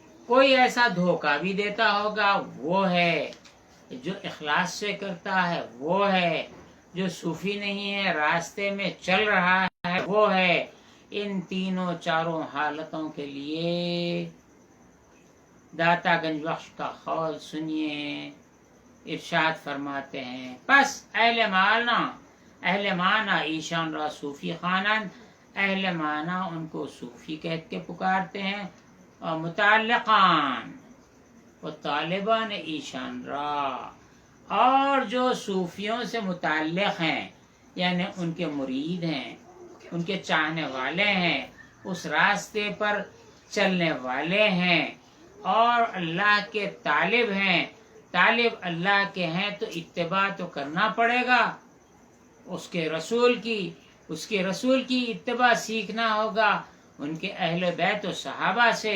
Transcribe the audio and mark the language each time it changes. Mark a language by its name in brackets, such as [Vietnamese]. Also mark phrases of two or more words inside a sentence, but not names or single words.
[Urdu] کوئی ایسا دھوکہ بھی دیتا ہوگا وہ ہے، جو اخلاص سے کرتا ہے وہ ہے، جو صوفی نہیں ہے راستے میں چل رہا ہے وہ ہے۔ ان تینوں چاروں حالتوں کے لیے داتا گنج بخش کا قول سنیے، ارشاد فرماتے ہیں [Persian] پس اہل معنی ایشان را صوفی خوانند، [Urdu] اہل معنی ان کو صوفی کہہ کے پکارتے ہیں، اور [Persian] متعلقان و طالبان ایشان را، [Urdu] اور جو صوفیوں سے متعلق ہیں یعنی ان کے مرید ہیں، ان کے چاہنے والے ہیں، اس راستے پر چلنے والے ہیں اور اللہ کے طالب ہیں، طالب اللہ کے ہیں تو اتباع تو کرنا پڑے گا اس کے رسول کی اتباع سیکھنا ہوگا ان کے اہل بیت و صحابہ سے۔